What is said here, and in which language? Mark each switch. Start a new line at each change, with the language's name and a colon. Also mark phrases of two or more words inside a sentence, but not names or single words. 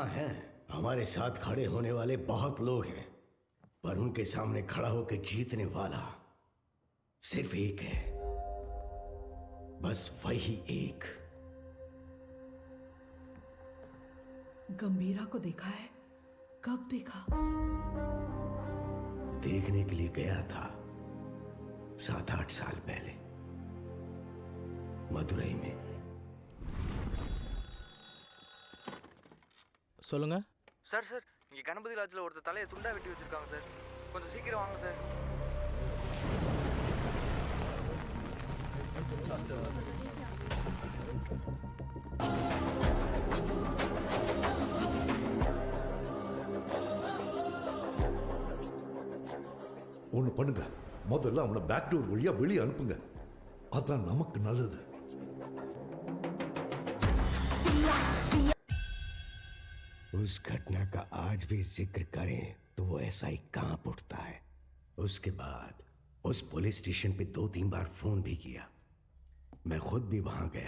Hindi: हाँ है, हमारे साथ खड़े होने वाले बहुत लोग हैं, पर उनके सामने खड़ा होकर जीतने वाला सिर्फ एक है, बस वही एक। गंभीरा को देखा है? कब देखा? देखने के लिए गया था 7-8 साल पहले मदुरई में।
Tamil: சொல்லுங்க சார் சார் இங்கே கணபதி லாட்ஜில் ஒருத்தர் தலையை துண்டா வெட்டி வச்சிருக்காங்க சார், கொஞ்சம் சீக்கிரம் வாங்க சார். ஒண்ணு பண்ணுங்க, முதல்ல அவனை
English: back door
Tamil: வழியா வெளியே அனுப்புங்க, அதான் நமக்கு நல்லது.
Hindi: उस घटना का आज भी जिक्र करें तो वो ऐसा ही कांप उठता है। उसके बाद उस पुलिस स्टेशन पे 2-3 बार फोन भी किया, मैं खुद भी वहां गया।